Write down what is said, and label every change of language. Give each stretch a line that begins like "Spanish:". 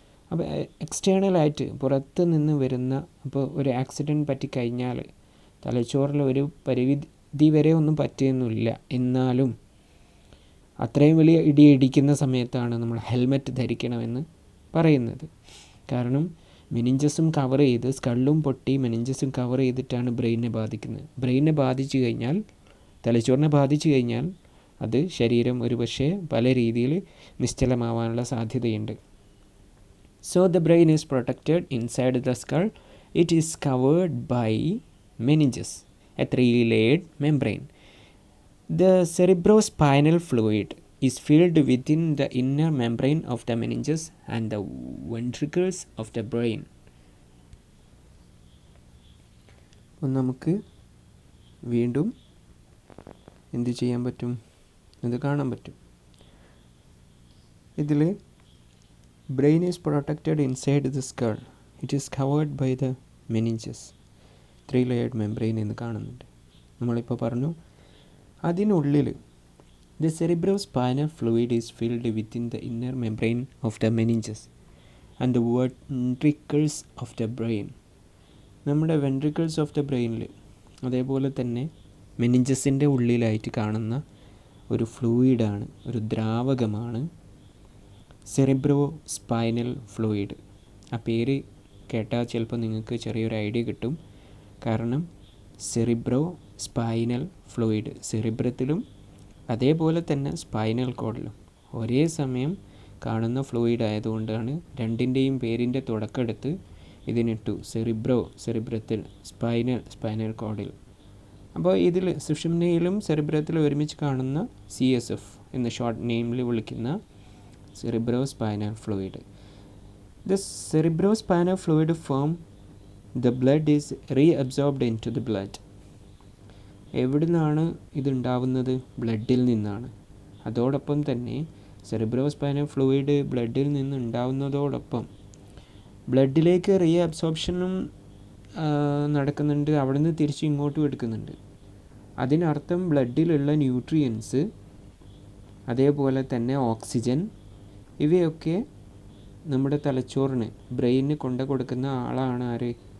Malayalam: അപ്പോൾ എക്സ്റ്റേണലായിട്ട് പുറത്ത് നിന്ന് വരുന്ന, അപ്പോൾ ഒരു ആക്സിഡൻറ്റ് പറ്റിക്കഴിഞ്ഞാൽ തലച്ചോറിൽ ഒരു പരിധി വരെ ഒന്നും പറ്റുന്നില്ല, എന്നാലും അത്രയും വലിയ ഇടിക്കുന്ന സമയത്താണ് നമ്മൾ ഹെൽമെറ്റ് ധരിക്കണമെന്ന് പറയുന്നത്. കാരണം മെനിഞ്ചസും കവർ ചെയ്ത്, സ്കള്ളും പൊട്ടി മെനിഞ്ചസും കവർ ചെയ്തിട്ടാണ് ബ്രെയിനെ ബാധിക്കുന്നത്. ബ്രെയിനെ ബാധിച്ചു കഴിഞ്ഞാൽ, തലച്ചോറിനെ ബാധിച്ചു കഴിഞ്ഞാൽ അത് ശരീരം ഒരു പക്ഷേ പല രീതിയിൽ നിശ്ചലമാവാനുള്ള സാധ്യതയുണ്ട്.
English: So the brain is protected inside the skull. It is covered by meninges, a 3-layered membrane. The cerebrospinal fluid is filled within the inner membrane of the meninges and the ventricles of the brain.
Malayalam: അപ്പോൾ നമുക്ക് വീണ്ടും എന്ത് ചെയ്യാൻ പറ്റും? ഇത് കാണാൻ പറ്റും.
English: ഇതിൽ brain is protected inside the skull. It is covered by the meninges.
Malayalam: 3-layered membrane എന്ന് കാണുന്നുണ്ട്. നമ്മളിപ്പോൾ പറഞ്ഞു അതിനുള്ളിൽ
English: the cerebrospinal fluid is filled within the inner membrane of the meninges and the ventricles of the brain.
Malayalam: നമ്മുടെ ventricles of the brainൽ അതേപോലെ തന്നെ മെനിഞ്ചസിൻ്റെ ഉള്ളിലായിട്ട് കാണുന്ന ഒരു ഫ്ലൂയിഡാണ്, ഒരു ദ്രാവകമാണ് സെറിബ്രോസ്പൈനൽ ഫ്ലൂയിഡ്. ആ പേര് കേട്ടാൽ ചിലപ്പോൾ നിങ്ങൾക്ക് ചെറിയൊരു ഐഡിയ കിട്ടും. കാരണം സെറിബ്രോസ്പൈനൽ ഫ്ലൂയിഡ് സെറിബ്രത്തിലും അതേപോലെ തന്നെ സ്പൈനൽ കോഡിലും ഒരേ സമയം കാണുന്ന ഫ്ലൂയിഡ് ആയതുകൊണ്ടാണ് രണ്ടിൻ്റെയും പേരിൻ്റെ തുടക്കമെടുത്ത് ഇതിനിട്ടു സെറിബ്രത്തിൽ, സ്പൈനൽ കോഡിൽ. അപ്പോൾ ഇതിൽ സുഷുമ്നയിലും സെറിബ്രത്തിലും ഒരുമിച്ച് കാണുന്ന CSF എന്ന ഷോർട്ട് നെയിമിൽ വിളിക്കുന്ന cerebrospinal fluid.
English: The cerebrospinal fluid form the blood is reabsorbed into the blood.
Malayalam: എവിടെ നിന്നാണ് ഇതുണ്ടാവുന്നത്? ബ്ലഡിൽ നിന്നാണ്. അതോടൊപ്പം തന്നെ സെറിബ്രോസ്പൈനൽ ഫ്ലൂയിഡ് ബ്ലഡിൽ നിന്ന് ഉണ്ടാവുന്നതോടൊപ്പം ബ്ലഡിലേക്ക് റീ അബ്സോർപ്ഷനും നടക്കുന്നുണ്ട്, അവിടെ നിന്ന് തിരിച്ച് ഇങ്ങോട്ടും എടുക്കുന്നുണ്ട്. അതിനർത്ഥം ബ്ലഡിലുള്ള ന്യൂട്രിയൻസ്, അതേപോലെ തന്നെ ഓക്സിജൻ, ഇവയൊക്കെ നമ്മുടെ തലച്ചോറിന്, ബ്രെയിനിന് കൊണ്ടു കൊടുക്കുന്ന ആളാണ് ആര്?